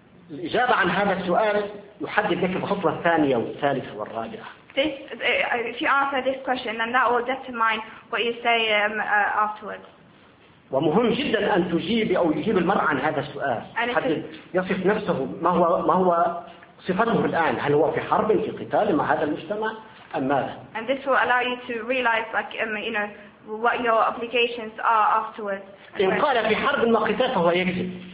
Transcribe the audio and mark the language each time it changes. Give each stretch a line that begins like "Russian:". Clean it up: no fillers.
Arabic: الإجابة عن هذا السؤال يحدد لك الخطوة الثانية والثالثة والرابعة.
English: This, if you answer this question, then that will determine what you say afterwards.
Arabic: ومهم جدا أن تجيب أو يجيب المرء عن هذا السؤال. حد يصف نفسه ما هو صفته الآن؟ هل هو في حرب في قتال مع هذا المجتمع أم ماذا؟
English: And this will allow you to realize, what your obligations are afterwards.
Arabic: إن قال في حرب وقتال فهو يكذب.